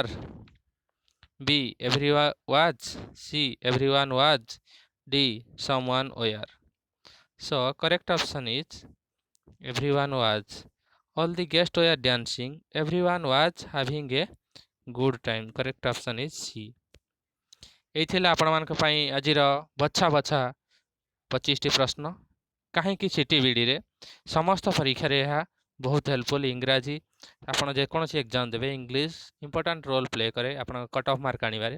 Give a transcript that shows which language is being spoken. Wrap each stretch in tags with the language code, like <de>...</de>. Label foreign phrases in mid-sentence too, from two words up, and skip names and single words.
<en>B. Everyone was. C. Everyone was. D. Someone were. So correct option is everyone was. All the guests were dancing. Everyone was having a good time. Correct option is C.</en> <or>ଏଇ ଆପଣମାନଙ୍କ ପାଇଁ ଆଜିର ବଛା ବଛା 25ଟି ପ୍ରଶ୍ନ। କାହିଁକି ସିଟିବିଡ଼ିରେ ସମସ୍ତ ପରୀକ୍ଷାରେ ଏହା ବହୁତ ହେଲ୍ପଫୁଲ୍। ଇଂରାଜୀ ଆପଣ ଯେକୌଣସି ଏକ୍ଜାମ୍ ଦେବେ</or> <en>English important role play</en> <or>କରେ ଆପଣଙ୍କ</or> <en>cut off mark</en> <or>ଆଣିବାରେ।</or>